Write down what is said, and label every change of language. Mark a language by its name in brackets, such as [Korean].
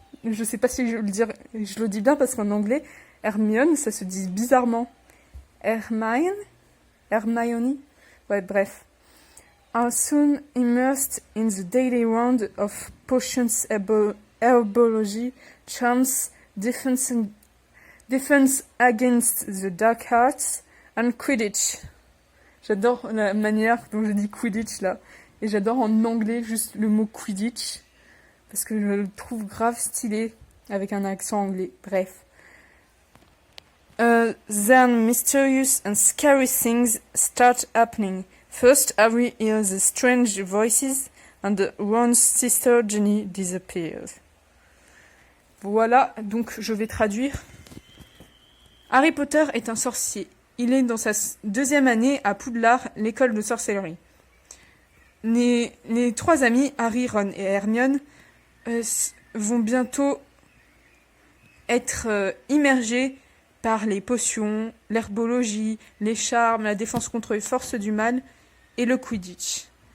[French] Je sais pas si je le dis bien parce qu'en anglais, Hermione, ça se dit bizarrement. Hermione. Ouais, bref. [English] Are soon immersed in the daily round of potions, herbology, charms, defense against the dark arts, and Quidditch. [French] J'adore la manière dont je dis Quidditch là. Et j'adore en anglais juste le mot Quidditch. Parce que je le trouve grave stylé avec un accent anglais. Bref. [English] Then mysterious and scary things start happening. First, Harry hears the strange voices and Ron's sister Ginny disappears. [French] Voilà, donc je vais traduire. Harry Potter est un sorcier. Il est dans sa deuxième année à Poudlard, l'école de sorcellerie. Les trois amis, Harry, Ron et Hermione, vont bientôt être immergés par les potions, l'herbologie, les charmes, la défense contre les forces du mal et le Quidditch.